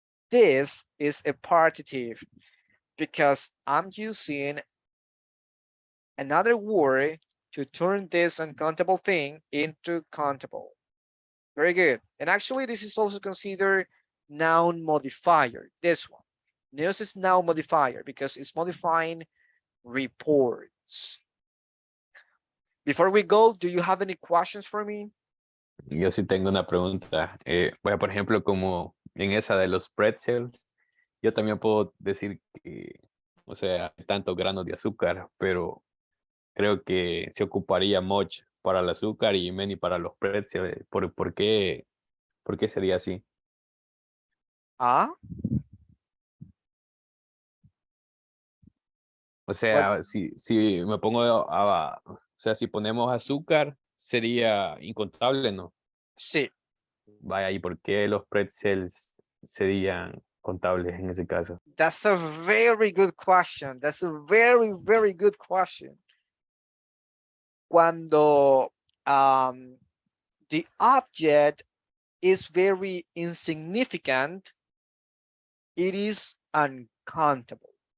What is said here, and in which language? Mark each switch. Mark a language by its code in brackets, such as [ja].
[en] This is a partitive because I'm using another word to turn this uncountable thing into countable. Very good. And actually, this is also considered noun modifier. This one. News is noun modifier because it's modifying reports. Before we go, do you have any questions for me? [es] Yo sí tengo una pregunta. Bueno, por ejemplo, como en esa de los pretzels, yo también puedo decir que, o sea, hay tantos granos de azúcar, pero creo que se ocuparía much para el azúcar y many para los pretzels. ¿Por qué sería así? Ah, O [en] what? [es] sea, si me pongo o sea, si ponemos azúcar, sería incontable, ¿no? Sí. Vaya, ¿y por qué los pretzels serían contables en ese caso? [en] That's a very good question. That's a very, very good question. [es] Cuando [en] the object is very insignificant, it is uncountable.